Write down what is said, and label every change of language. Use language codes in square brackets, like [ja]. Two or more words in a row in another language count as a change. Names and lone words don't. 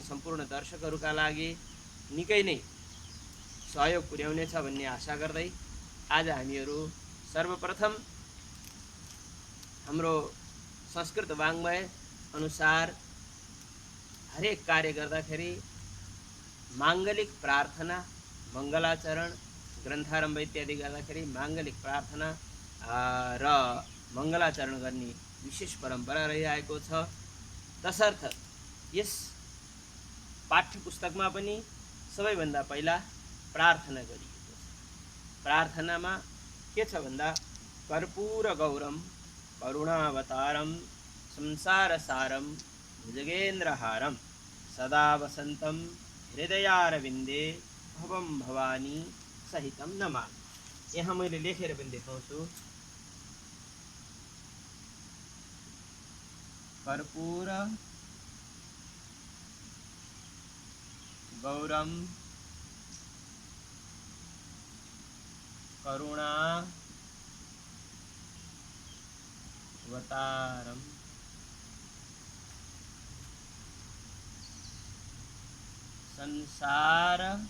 [ne] सम्पूर्ण दर्शकहरूका लागि निकै नै सहयोग पुर्याउनेछ भन्ने आशा गर्दै आज हामीहरू सर्वप्रथम हाम्रो संस्कृत वाङ्मय अनुसार हरेक कार्य गर्दाखेरि माङ्गलिक प्रार्थना, मङ्गलाचरण, ग्रन्थारम्भ इत्यादि गर्दाखेरि माङ्गलिक प्रार्थना र मङ्गलाचरण गर्ने विशेष परम्परा रहिआएको छ। तसर्थ यस पाठ्यपुस्तकमा पनि सबैभन्दा पहिला प्रार्थना गरिएको छ। प्रार्थनामा के छ भन्दा [sa] कर्पूर गौरम करुणावतारम संसारसारम भुजगेन्द्रहारम सदा वसन्तं हृदयारविन्दे भवं भवानी सहितं नमामि। [ne] यहाँ मैले लेखेर पनि देखाउँछु। [sa] कर्पूर गौरम करुणा वतारम संसार